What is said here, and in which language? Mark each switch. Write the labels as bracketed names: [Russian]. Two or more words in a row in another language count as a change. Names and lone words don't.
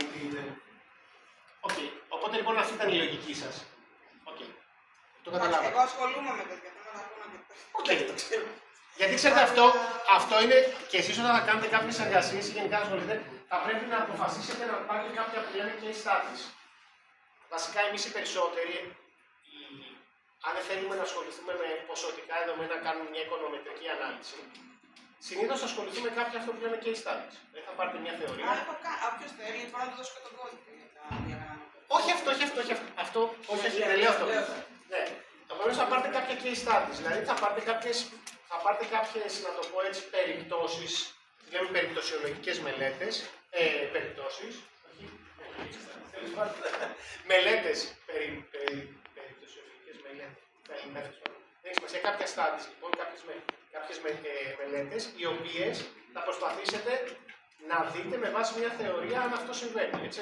[Greek] Οκ. Οπότε λοιπόν αυτή ήταν η λογική σας. Οκ. Το καταλάβατε. Εγώ ασχολούμαι με τέτοια θέματα ακόμα και το ξέρω. Γιατί ξέρετε αυτό είναι και εσείς όταν θα κάνετε κάποιες εργασίες ή γενικά ασχοληθείτε, θα πρέπει να αποφασίσετε να πάρετε κάποια που λένε [English] case studies. [Greek] Βασικά εμείς οι περισσότεροι, αν δεν θέλουμε να ασχοληθούμε με ποσοτικά δεδομένα, να κάνουμε μια οικονομετρική ανάλυση, συνήθως θα ασχοληθούμε με κάποια αυτό που λένε [English] case studies. [Greek] Δεν θα πάρετε μια θεωρία. Όποιος θέλει, μπορώ να του δώσω και τον κώδικα για τα διαγράμματα. Όχι αυτό, όχι αυτό, όχι αυτό. Όχι, δεν λέω αυτό. Ναι. Επομένως θα πάρετε κάποια [English] case studies, [Greek] δηλαδή θα πάρετε κάποιες, να το πω έτσι, περιπτώσεις, λέμε περιπτωσιολογικές μελέτες, περιπτώσεις, μελέτες, περιπτωσιολογικές μελέτες, δεν σημασία, κάποια studies, λοιπόν, κάποιες μελέτες, οι οποίες θα προσπαθήσετε να δείτε με βάση μια θεωρία αν αυτό συμβαίνει, έτσι.